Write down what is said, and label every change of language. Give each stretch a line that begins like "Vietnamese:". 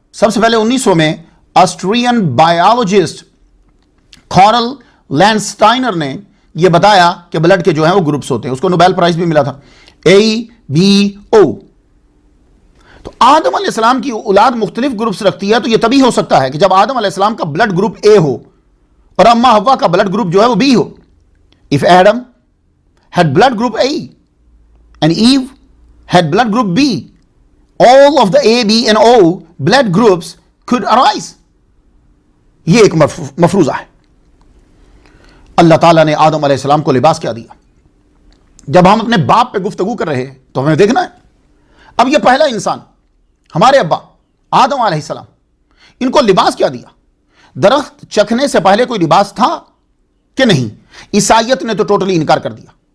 Urdu: سب سے پہلے 1900 میں آسٹرین بایولوجسٹ کارل لینسٹائنر نے یہ بتایا کہ بلڈ کے جو ہیں وہ گروپس ہوتے ہیں. اس کو نوبیل پرائز بھی ملا تھا, اے بی او. تو آدم علیہ السلام کی اولاد مختلف گروپس رکھتی ہے, تو یہ تبھی ہو سکتا ہے کہ جب آدم علیہ السلام کا بلڈ گروپ اے ہو اور اما حوا کا بلڈ گروپ جو ہے وہ be ہو.
English: If Adam had blood group A and Eve had blood group B, all of the A, B and O blood groups could arise.
Urdu: یہ ایک مفروضہ ہے. اللہ تعالیٰ نے آدم علیہ السلام کو لباس کیا دیا؟ جب ہم اپنے باپ پہ گفتگو کر رہے ہیں تو ہمیں دیکھنا ہے. اب یہ پہلا انسان ہمارے ابا آدم علیہ السلام, ان کو لباس کیا دیا؟ درخت چکھنے سے پہلے کوئی لباس تھا کہ نہیں؟ عیسائیت نے تو ٹوٹلی انکار کر دیا.